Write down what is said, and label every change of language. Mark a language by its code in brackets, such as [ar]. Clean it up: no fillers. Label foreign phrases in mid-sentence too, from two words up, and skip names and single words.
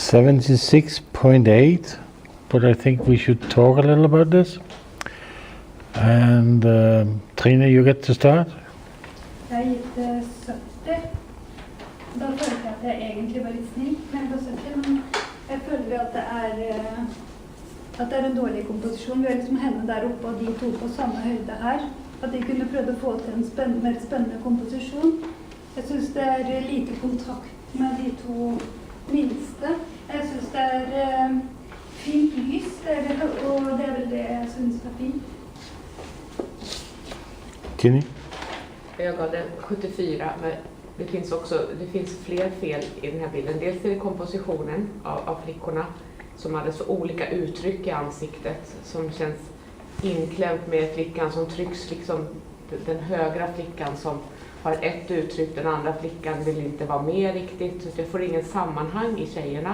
[en] $76.8, but I think we should talk a little about this. And Trine, you get to start. [no] Jeg har gitt 70. Da følte jeg at jeg egentlig var litt snill, men på 70, men jeg føler at det er en dårlig komposisjon. Vi har liksom henne der oppe og de to på samme høyde her. At de kunne prøvd å få til en mer spennende komposisjon. Jeg synes det er lite kontakt med de to minste. Jeg synes det er fint lys, og det er vel det jeg synes er fint. Jenny? [sv] Jag gav den 74, men det finns fler fel i den här bilden. Dels är det kompositionen av flickorna som hade så olika uttryck i ansiktet som känns inklämt med flickan som trycks, liksom den högra flickan som har ett uttryck, den andra flickan vill inte vara med riktigt, så jag får ingen sammanhang i tjejerna.